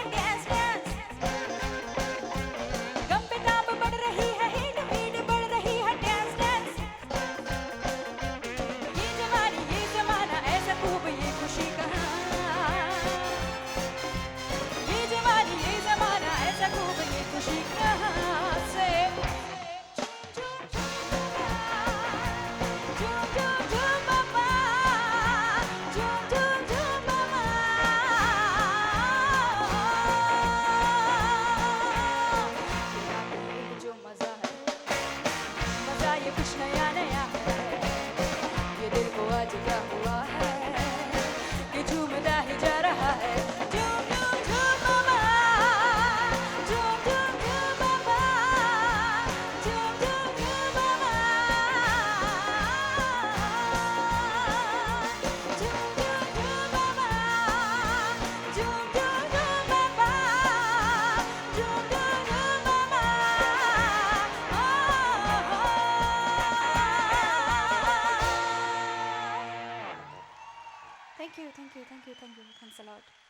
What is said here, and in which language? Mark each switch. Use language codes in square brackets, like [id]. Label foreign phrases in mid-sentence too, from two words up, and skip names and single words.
[en] dance dance [hi] गम पे ताब बढ़ रही है, हीट बीट बढ़ रही है। [en] dance dance [hi] ये जवानी ये जमाना ऐसा खूब ये खुशी कहाँ। ये जवानी ये जमाना ऐसा खूब ये खुशी कहाँ से। झूम झूम झूम मामा, झूम झूम झूम मामा। ये जो मजा है, मजा ये कुछ नया नया है। ये दिल को आज क्या हुआ है कि झूमता ही जा रहा है। झूम झूम झूम मामा, झूम झूम झूम मामा, झूम झूम झूम मामा। झूम झूम झूम मामा, झूम झूम झूम मामा, झूम झूम झूम मामा। [en] Thank you, thank you, thank you, thank you. Thanks a lot.